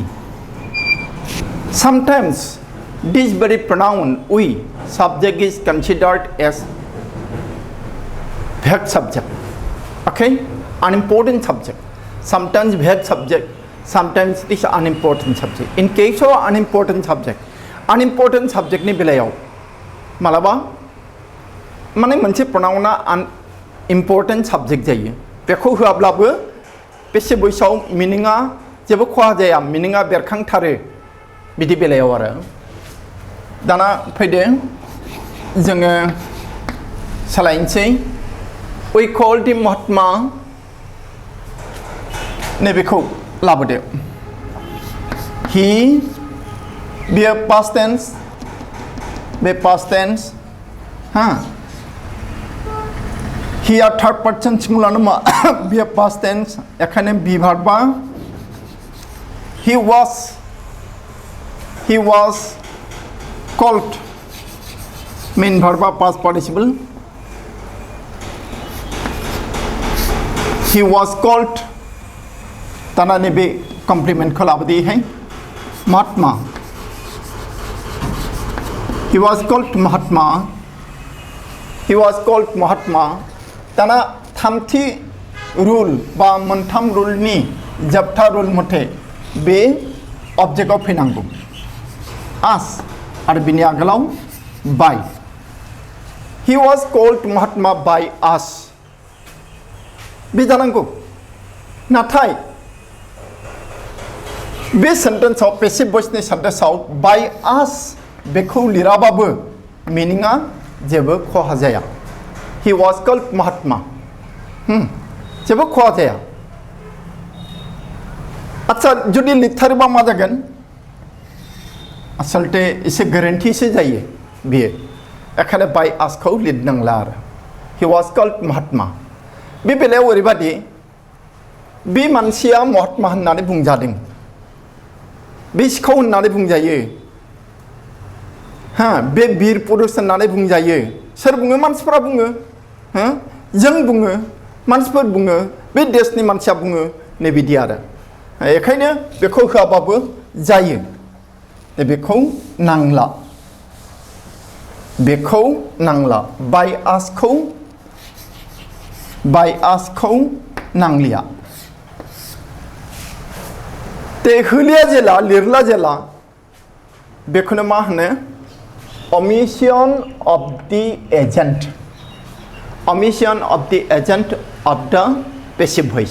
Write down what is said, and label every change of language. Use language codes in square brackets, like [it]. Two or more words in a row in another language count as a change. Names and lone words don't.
[en] Sometimes this very pronoun we subject is considered as vague subject. Okay, unimportant subject. Sometimes vague subject. Sometimes it is unimportant subject. In case of unimportant subject [brx] ni belayau. मालाबा माने मोनसे प्रनाउना [en] important subject [brx] जायो बेखौ होआब्लाबो पैसिव भइसआव मिनिङा जेबो खहा जाया मिनिङा बेरखांथारो बिदि बेलायाव आरो दाना फैदो जोङो सालायनोसै [en] we called him Mahatma [brx] नैबेखौ लाबोदो [en] he बेयो past tense बे past tense here third person singular [brx] नमा बे [en] past tense एखाने be verb he was called main verb past participle he was called [brx] तना ने बे [en] complement [brx] को लाबोदी है [en] Mahatma He was called Mahatma. [brx] ताना थामथि रुल बा मोनथाम रुलनि जोबथा रुल मथे बे अबजेक्टआव फैनांगौ आस आरो बिनि आगोलाव बाय [en] He was called Mahatma by us. [brx] बे जानांगौ नाथाय बे सेन्टेन्सआव पेसिभ भइसनि सेन्टेन्सआव [en] by us [brx] बेखौ लिराबाबो मिनिङा जेबो खहा जाया. [en] He was called Mahatma. [brx] जेबो खहा जाया. आच्छा जुदि लिरथारोबा मा जागोन आसलते एसे गोरोन्थिसो जायो बेयो एखाने बाय आसखौ लिरनांला आरो. [en] He was called Mahatma. [brx] बे बेलायाव ओरैबादि बे मानसिया महात्मा होननानै बुंजादों बे सिखाव होननानै बुंजायो बे बिर पुरुष होननानै बुंजायो. सोर बुङो मानसिफोरा बुङो जों बुङो मानसिफोर बुङो बे देशनि मानसिया बुङो नै बिदि आरो बेखायनो बेखौ होआबाबो जायो. बेखौ नांला बेखौ नांला बाय आसखौ नांलिया. ते होलिया जेला लिरला जेला बेखौनो मा होनो [en] omission of the agent. Omission of the agent of the passive voice.